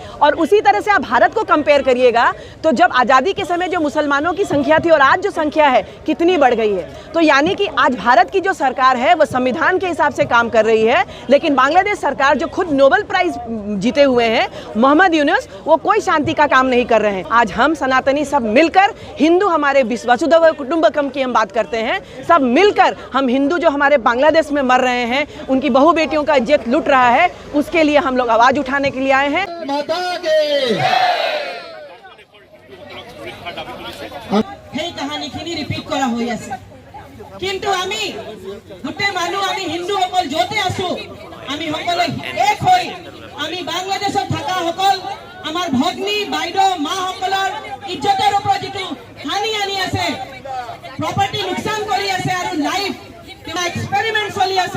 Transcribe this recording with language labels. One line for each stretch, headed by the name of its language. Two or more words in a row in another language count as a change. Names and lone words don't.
Hindi: और उसी तरह से आप भारत को कंपेयर करिएगा तो जब आज़ादी के समय जो मुसलमानों की संख्या थी और आज जो संख्या है कितनी बढ़ गई है तो यानी कि आज भारत की जो सरकार है वो संविधान के हिसाब से काम कर रही है लेकिन बांग्लादेश सरकार जो खुद नोबेल प्राइज़ जीते हुए हैं मोहम्मद यूनुस वो कोई शांति का काम नहीं कर रहे हैं। आज हम सनातनी सब मिलकर हिंदू हमारे
Sanskrit: वसुधैव कुटुंबकम
Hindi: की हम बात करते हैं सब मिलकर हम हिंदू जो हमारे बांग्लादेश में मर रहे हैं उनकी बहू बेटियों का इज्जत लूट रहा है उसके लिए हम लोग आवाज उठाने के लिए आए हैं।
Assamese: সেই কাহিনীখিনি ৰিপিট কৰা হৈ আছে কিন্তু আমি গোটেই মানুহ আমি হিন্দুসকল য'তে আছো আমি সকলে এক হৈ আমি বাংলাদেশত থকা সকল আমাৰ ভগ্নী বাইদেউ মাসকলৰ ইজ্জতৰ ওপৰত যিটো হানি আনি আছে প্ৰপাৰ্টি লোকচান কৰি আছে আৰু
English: life experiment
Assamese: চলি আছে